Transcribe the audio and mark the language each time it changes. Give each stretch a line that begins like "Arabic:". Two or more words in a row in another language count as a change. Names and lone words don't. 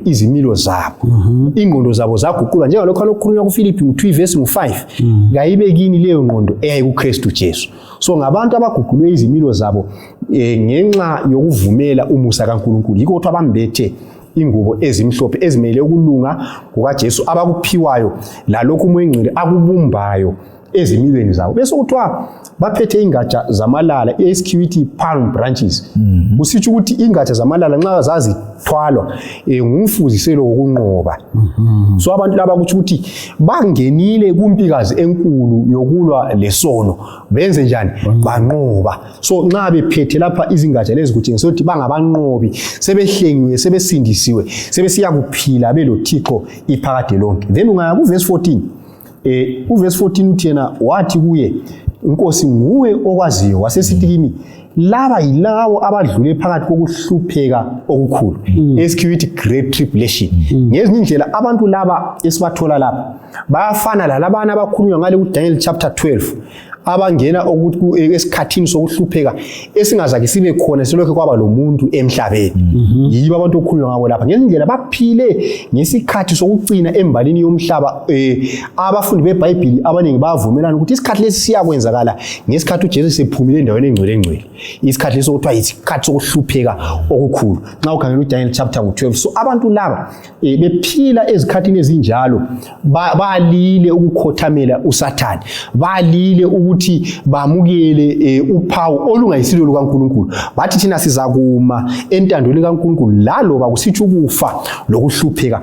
North Ndebele: izimilo zabo ingqondo zabo zaguqulwa njengalokho alokukhulunywa kuFilipi 2 verse 5 kayibe kini leyo ngqondo kuKristu Jesu so ngabantu abaguqulwe izimilo zabo ngenxa yokuvumela umusa kaNkulunkulu yikho ukuthi abambethe ingubo ezimhlophe ezimele ukulunga kukaJesu abakuphiwayo lalokho umoya engcwele akubumbayo ezimilweni zabo bese kuthiwa baphethe ingatsha zamalala esikhiwithi palm branches kusitsho ukuthi ingatsha zamalala nxa zazithwalwa ngumfuziselo wokunqoba so abantu laba kuthi ukuthi bangenile kumpikazi enkulu yokulwa lesono benze njani banqoba so nxa bephethe lapha izingatsha lezi kutshengisa ukuthi bangabanqobi sebehlengiwe sebesindisiwe sebesiya kuphila beloThixo iphakade lonke then ungaya ku verse 14 uverse 14 uthi yena wathi kuye Inkosi nguwe okwaziyo wasesithi kimi laba yilabo abadlule phakathi kokuhlupheka okukhulu esikithi
English: great tribulation.
North Ndebele: Ngezinye indlela abantu laba esibathola lapha bayafana lalabana abakhulunywa ngale kuDaniel chapter 12 abangena ukuthi esikhathini sokuhlupheka esingazake sibe khona selokho kwaba lomuntu emhlabeni. Yibo abantu okukhulunywa ngabo lapha. Ngendlela baphile ngesikhathi sokugcina embalini yomhlaba. Abafundi beBhayibheli abaningi bavumelana ukuthi isikhathi lesi siyakwenzakala ngesikhathi uJesu sephumile endaweni engcwele. Isikhathi lesi okuthiwa isikhathi sokuhlupheka okukhulu. Nxa ukhangela uDaniel chapter 12. So abantu laba bephila ezikhathini ezinjalo balile ukukhothamela uSathane. Balile ukuthi bamukele uphawu olungayisilo lukaNkulunkulu. Bathi thina sizakuma entandweni kaNkulunkulu laloba kusitsho ukufa lokuhlupheka.